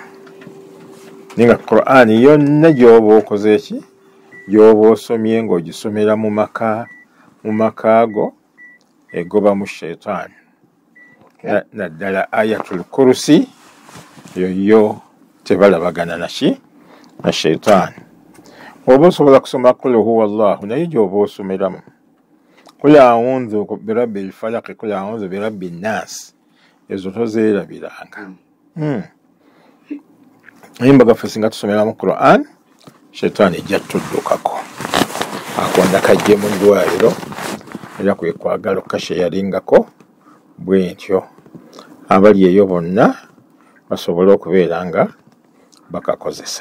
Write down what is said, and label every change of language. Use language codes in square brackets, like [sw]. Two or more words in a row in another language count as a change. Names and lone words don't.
[lg] Ninga Qur'an yonna gy'oba okoze ki, gy'oba osomye ng'ogisomera mu maka go egoba mu sheitaani. Naddala [ar] آية الكرسي [lg] yo tebalabagana na sheitaani. Oba osobola kusoma [ar] قل هو الله [lg] naye gy'oba osomeramu. [ar] قل أعوذ برب الفلق، قل أعوذ برب الناس, [lg] ezo tozeerabiranga. Ayimba gaffe singa tusomera mu Qur'an, sheitaani ejja tuddukako. Akonda kajje mu ddwaliro era kwe kwagala okukasheyaringako bwe ntyo abali eyo bonna basobole okubeera nga bakakozesa.